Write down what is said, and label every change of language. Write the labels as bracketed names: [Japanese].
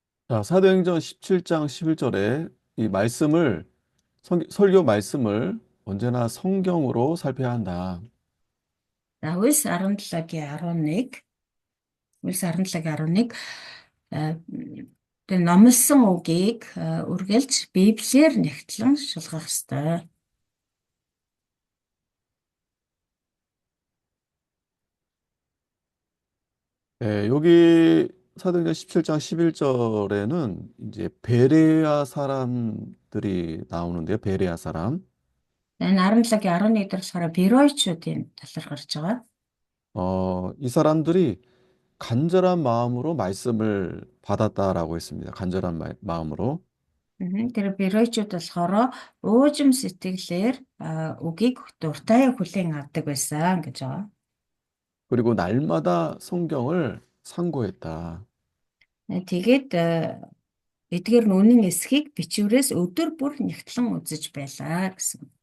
[Korean] 자, 사도행전 17장 11절에 이 말씀을 설교 말씀을 언제나 성경으로 살펴야 한다. [Mongolian] За Үлс 17-гийн 11 Үлс 17-гийн 11 тэр номлосон үгийг үргэлж Библиэр нэгтлэн шалгах ёстой. [Korean] 여기 사도행전 17장 11절에는 이제 베레아 사람들이 나오는데요. 베레아 사람. [Mongolian] Энэ 17-гийн 11 дээр болохоор Беройчуудын талаар гарч байгаа. [Korean] 이 사람들이 간절한 마음으로 말씀을 받았다라고 했습니다. 간절한 마음으로. [Mongolian] Тэр Беройчууд болохоор уужим сэтгэлээр үгийг дуртай хүлээн авдаг байсан гэж байгаа. [Korean] 그리고 날마다 성경을 상고했다. [Mongolian] Тэгээд эдгээр нь үнэн эсхийг бичвэрээс өдөр бүр нэгтлэн үзэж байлаа гэсэн.